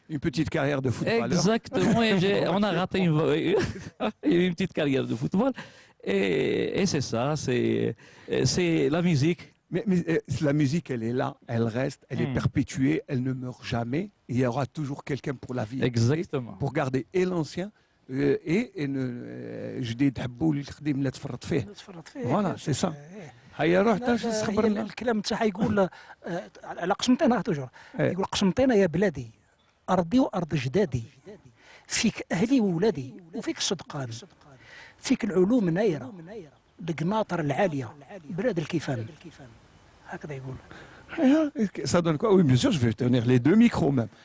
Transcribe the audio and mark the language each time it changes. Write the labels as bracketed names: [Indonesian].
[French] aussi une petite carrière de footballeur. Exactement, et on a raté une petite carrière de football. Et c'est ça, c'est la musique. Mais la musique, elle est là, elle reste, elle est perpétuée, elle ne meurt jamais. Il y aura toujours quelqu'un pour la vie. Exactement. Pour garder et l'ancien et [Arabic] جديد حبوا لي الخديم لا تفرط فيه. تفرط فيه. [French] فوالا سي سا. [Arabic] إيه. هيا روح لا، تخبر هي لنا. الكلام تاعها يقول على قسنطينة توجور إيه. يقول قسنطينة يا بلادي أرضي وأرض جدادي فيك أهلي وولادي وفيك الصدقان فيك العلوم نايرة القناطر العالية بلاد الكيفان هكذا يقول. [French] Ça donne quoi? Oui, bien sûr, je vais tenir les deux micros même.